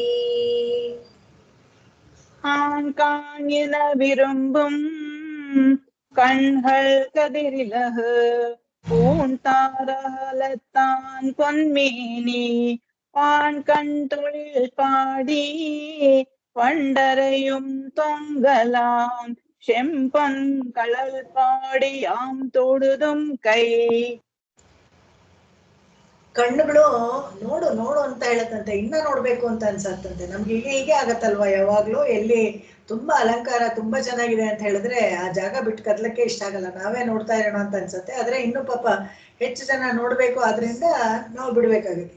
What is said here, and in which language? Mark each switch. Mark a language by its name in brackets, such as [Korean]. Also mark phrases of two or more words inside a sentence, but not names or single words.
[Tamil] காண் என விரும்பும் கண்கள் கதிரிலகு பூந்தாரகலத்தான் பொன்மேனி பான் கண் தொழில் பாடி வண்டரையும் தொங்கலான் செம்பொன் கழல் பாடியாம் தொழுதும் கೈ. [Kannada] ಕಣ್ಣುಗಳು ನೋಡು ನೋಡು ಅಂತ ಹೇಳತ್ತಂತೆ, ಇನ್ನ ನೋಡ್ಬೇಕು ಅಂತ ಅನ್ಸತ್ತಂತೆ. ನಮ್ಗೆ ಹೀಗೆ ಆಗತ್ತಲ್ವಾ ಯಾವಾಗ್ಲೂ. ಎಲ್ಲಿ ತುಂಬಾ ಅಲಂಕಾರ ತುಂಬಾ ಚೆನ್ನಾಗಿದೆ ಅಂತ ಹೇಳಿದ್ರೆ ಆ ಜಾಗ ಬಿಟ್ಟು ಕದ್ಲಕ್ಕೆ ಇಷ್ಟ ಆಗಲ್ಲ, ನಾವೇ ನೋಡ್ತಾ ಇರೋಣ ಅಂತ ಅನ್ಸತ್ತೆ. ಆದ್ರೆ ಇನ್ನು ಪಾಪ ಹೆಚ್ಚು ಜನ ನೋಡ್ಬೇಕು, ಆದ್ರಿಂದ ನಾವು ಬಿಡ್ಬೇಕಾಗುತ್ತೆ.